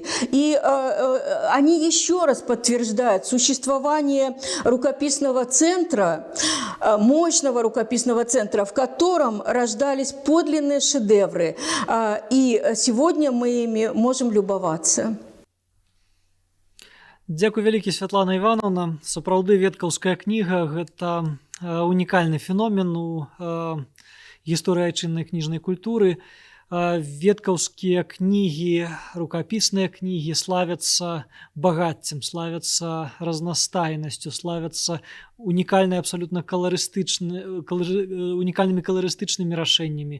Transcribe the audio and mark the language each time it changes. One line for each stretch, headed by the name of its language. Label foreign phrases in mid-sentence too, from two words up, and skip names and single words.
Russian: И они еще раз подтверждают существование рукописного центра, мощного рукописного центра, в котором рождались подлинные шедевры. И сегодня мы ими можем любоваться.
Belarusian: Дзякуй вялікі, Святлана Івановна. Сапраўды веткаўская кніга – гэта унікальны феномен у гісторыі айчыннай кніжнай культуры. Веткаўскія кнігі, рукапісныя кнігі славяцца багаццем, славяцца разнастайнасцю, славяцца унікальнымі каларыстычнымі рашэннямі.